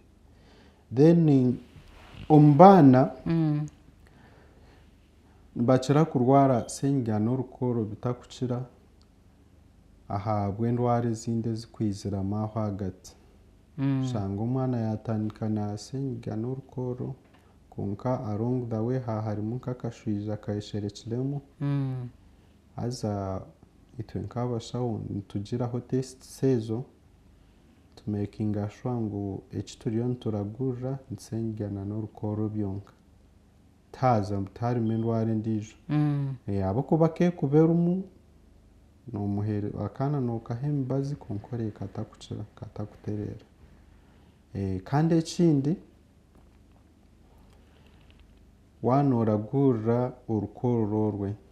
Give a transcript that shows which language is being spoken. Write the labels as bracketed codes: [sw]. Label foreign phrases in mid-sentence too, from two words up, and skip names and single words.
[nyn] Then omu baana nibakira kurwara senyiga n'orukoro bitakukira ahabw'endwara ezindi ezikwiziramu aho hagati. shanga umwana yatandika nasenyiga n'urukoro konka [en] along the way [nyn] harimu nk'akashwija kayisherekiremu aza itwe nk'abashaho nitugiraho test sezo tumakinga sure ngu ekituriyo nituragurira nsengana n'urukoro byonka tarimu endwara endiijo ahabw'okuba keekuberumu n'omuhere akaana n'okaha emibazi konka oreeka atakukira katakutereera kandi ekindi waaba oragurira orukoro orwe